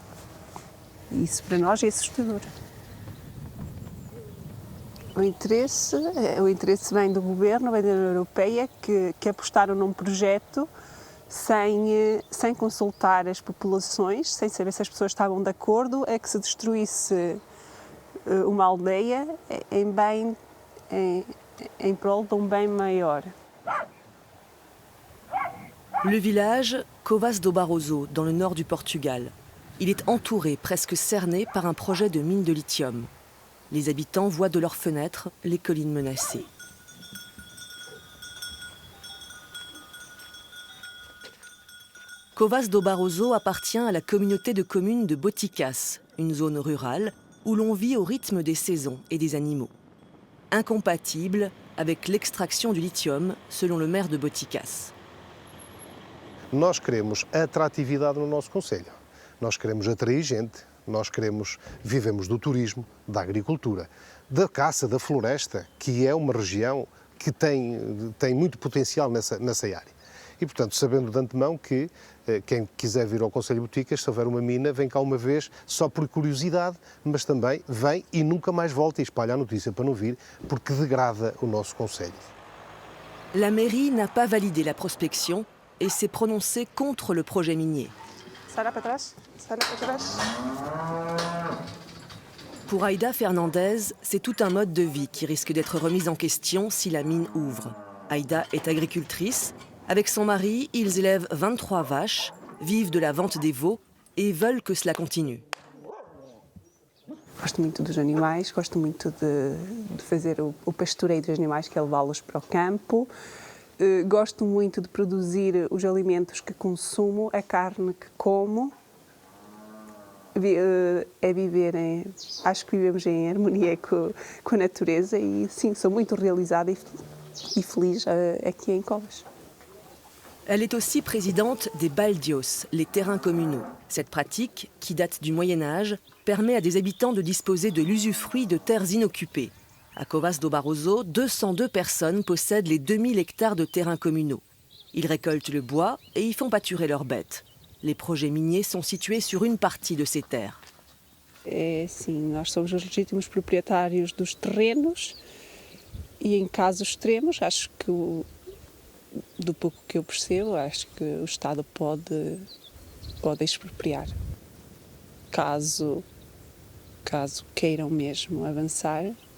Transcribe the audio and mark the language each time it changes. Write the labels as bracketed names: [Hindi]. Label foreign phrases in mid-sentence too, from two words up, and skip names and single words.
[Portuguese] Isso para nós é assustador. O interesse vem do governo, vem da União Europeia, que apostaram num projeto sem consultar as populações, sem saber se as pessoas estavam de acordo, é que se destruísse uma aldeia em prol de bem maior. [French] Le village Covas do Barroso, dans le nord du Portugal. Il est entouré, presque cerné, par un projet de mine de lithium. Les habitants voient de leurs fenêtres les collines menacées. Covas do Barroso appartient à la communauté de communes de Boticas, une zone rurale où l'on vit au rythme des saisons et des animaux. Incompatible avec l'extraction du lithium, selon le maire de Boticas. [Portuguese] Nós queremos atratividade no nosso concelho. Nós queremos atrair gente, vivemos do turismo, da agricultura, da caça, da floresta, que é uma região que tem muito potencial nessa área. E, portanto, sabendo de antemão que quem quiser vir ao Concelho de Boticas, se houver uma mina, vem cá uma vez só por curiosidade, mas também vem e nunca mais volta e espalha a notícia para não vir, porque degrada o nosso concelho. [French] La mairie n'a pas validé la prospection et s'est prononcée contre le projet minier. Pour Aïda Fernandez, c'est tout un mode de vie qui risque d'être remis en question si la mine ouvre. Aïda est agricultrice. Avec son mari, ils élèvent 23 vaches, vivent de la vente des veaux et veulent que cela continue. [Portuguese] Gosto muito dos animais, gosto muito de fazer o pastoreio dos animais, que é levá-los para o campo. Gosto muito de produzir os alimentos que consumo, a carne que como. Acho que vivemos em harmonia com a natureza e sim, sou muito realizada e feliz aqui em Covas. [French] Elle est aussi présidente des baldios, les terrains communaux. Cette pratique, qui date du Moyen-Âge, permet à des habitants de disposer de l'usufruit de terres inoccupées. À Covas do Barroso, 202 personnes possèdent les 2000 hectares de terrains communaux. Ils récoltent le bois et y font pâturer leurs bêtes. Les projets miniers sont situés sur une partie de ces terres. [Portuguese] Sim, nós somos os legítimos proprietários dos terrenos e, em casos extremos, acho que do pouco que eu percebo, acho que o Estado pode expropriar. Caso queiram mesmo avançar.